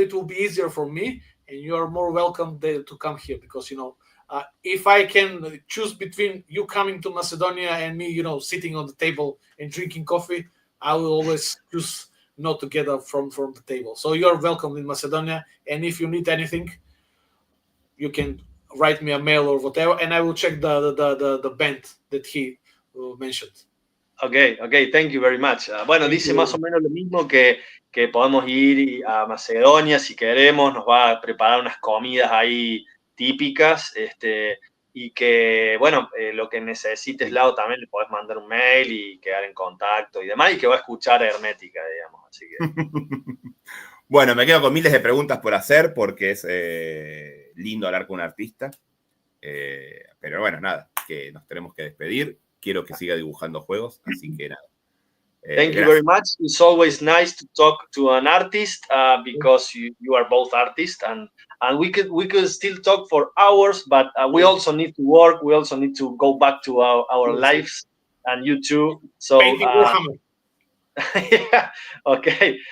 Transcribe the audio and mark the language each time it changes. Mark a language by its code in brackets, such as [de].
[en] It will be easier for me, and you are more welcome to come here, because if I can choose between you coming to Macedonia and me sitting on the table and drinking coffee, I will always choose not to get up from the table. So you're welcome in Macedonia, and if you need anything, you can write me a mail or whatever, and I will check the band that he mentioned. Okay, thank you very much. [es] Bueno, dice más o menos lo mismo, que podemos ir a Macedonia si queremos, nos va a preparar unas comidas ahí típicas, y que, bueno, lo que necesites, Lau, también le podés mandar un mail y quedar en contacto y demás, y que va a escuchar Hermética, digamos, así que... Bueno, me quedo con miles de preguntas por hacer porque es lindo hablar con un artista. Pero bueno, nada, que nos tenemos que despedir. Quiero que siga dibujando juegos, así que nada. [en] Thank you very much. It's always nice to talk to an artist because you are both artists, and we could still talk for hours, but we also need to work. We also need to go back to our lives, and you too. So yeah, okay.